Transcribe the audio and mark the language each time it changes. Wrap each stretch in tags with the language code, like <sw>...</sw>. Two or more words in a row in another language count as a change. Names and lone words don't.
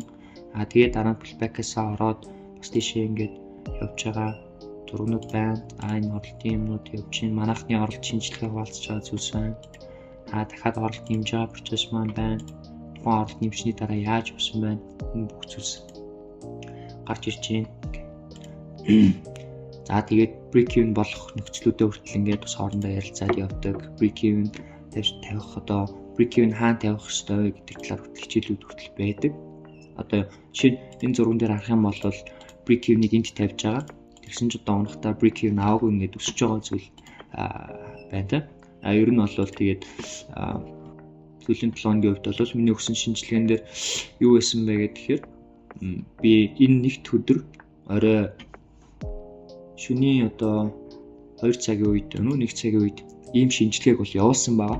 <mn>Тэгээд дараа нь pullback-аас ороод бас тийшээ ингээд явж байгаа зургнууд байна. Энэ оролтын юмнууд явж байна. Манайхны оролт шинжилгээ хуваалцаж байгаа зүйлс байна. Дахиад оролт нэмж байгаа процесс маань байна. Тухайн оролт нэмсний дараа яаж явсан байна. Энэ бүх зүйлс гарч ирж байна. За тэгээд</mn> <en>break even</en> <mn>болох нөхцлүүдэд хүртэл ингээд бас хоорондоо ярилцаад явдаг.</mn> <en>Break even</en> <mn>тавих одоо</mn> <en>break even</en> <mn>хаана тавих ёстой вэ гэдэг талаар хичээлүүд хүртэл байдаг. Одоо жишээ нь энэ зурган дээр харах юм бол</mn> <en>break even-</en> <mn>ийг энд тавьж байгаа. Тэгсэн чинь одоо унахтаа</mn> <en>break even</en> <mn>аваагүй ингээд өсөж байгаа зүйл байна та. Ер нь бол тэгээд сүүлийн 7 хоногийн хувьд бол миний өгсөн шинжилгээнд дээр юу байсан бэ гэхээр би энэ нэгд өдөр орой шөнийн одоо 2 цагийн үед 1 цагийн үед ийм шинжилгээг бол явуулсан байгаа.</mn>